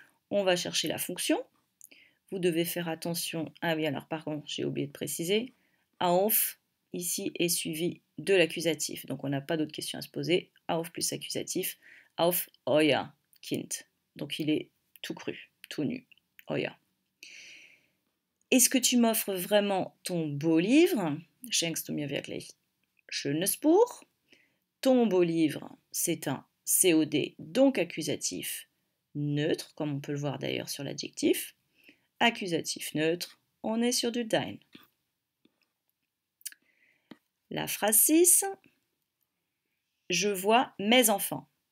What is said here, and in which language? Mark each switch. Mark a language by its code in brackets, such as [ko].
[fr] On va chercher la fonction. Vous devez faire attention, ah oui, alors par contre, j'ai oublié de préciser, auf, ici, est suivi de l'accusatif, donc on n'a pas d'autres questions à se poser, auf plus accusatif, [de] auf euer Kind. [fr] Donc il est tout cru, tout nu. Euer. Est-ce que tu m'offres vraiment ton beau livre? [de] Schenkst du mir wirklich schönes Buch? [fr] Ton beau livre, c'est un COD, donc accusatif neutre, comme on peut le voir d'ailleurs sur l'adjectif. Accusatif neutre, on est sur du dein. La phrase 6, je vois mes enfants.